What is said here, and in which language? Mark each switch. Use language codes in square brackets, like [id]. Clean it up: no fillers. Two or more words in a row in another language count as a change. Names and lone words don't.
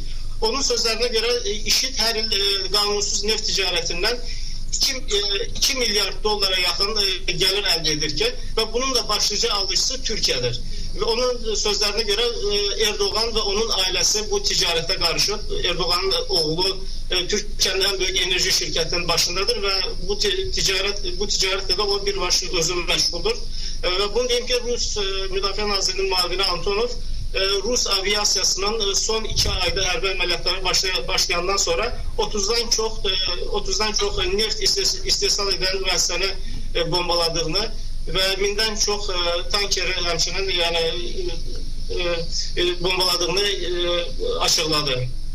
[tr] Onun sözlerine göre IŞİD her yıl kanunsuz neft ticaretinden 2 milyar dolara yakın gelir elde edirken ve bunun da başlıca alıcısı Türkiye'dir. Ve onun sözlerine göre Erdoğan ve onun ailesi bu ticarete karışıp Erdoğan'ın oğlu Türkiye'nin en büyük enerji şirketinin başındadır ve bu ticarette de o bir başlı özü meşguldür. Ve bunu diyeyim ki [az] Rus Müdafiə Nazirinin mavini [tr] Antonov Rus aviasyasının son 2 ayda [az] hərbi əməliyyatları başlayandan sonra [tr] 30'dan çok neft istehsal eden müəssisəni bombaladığını ve 1000'den çok tankeri həmçinin bombaladığını açıkladı.